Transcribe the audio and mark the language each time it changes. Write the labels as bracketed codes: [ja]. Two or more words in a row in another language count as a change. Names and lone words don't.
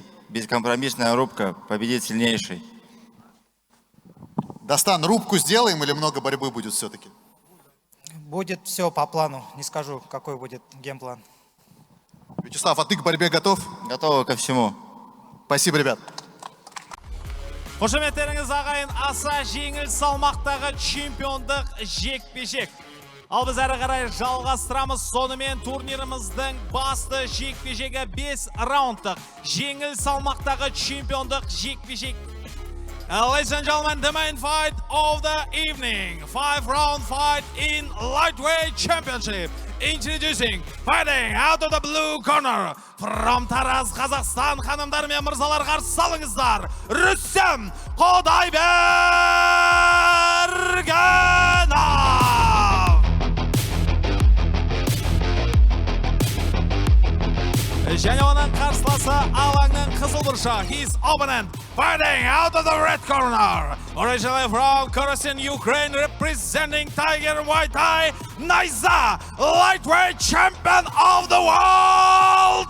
[ru] Бескомпромиссная рубка, победит сильнейший. Достан, рубку сделаем или много борьбы будет все-таки? Будет все по плану. Не скажу, какой будет геймплан. Вячеслав, а ты к борьбе готов? Готовы ко всему. Спасибо, ребят. [kk] Қошеметтеріңіз ағайын, аса жеңіл салмақтағы чемпиондық жекпе-жек. Ал біз әрі қарай жалғастырамыз. Сонымен турниріміздің басты жекпе-жегі 5 раундтық жеңіл салмақтағы чемпиондық жекпе-жек. [en] Ladies and gentlemen, the main fight of the evening. 5-round fight in lightweight championship. Introducing, fighting out of the blue corner. From Taraz, Kazakhstan, [kk] ханымдар мен мырзалар қарсы алыңыздар. Рүстем Құдайбергенов. Және оның қарсыласы алаңның қызыл бұрышы. [en] His opponent fighting out of the red corner. Originally from Kherson, Ukraine, representing Tiger Muay Thai, Найза, lightweight champion of the world.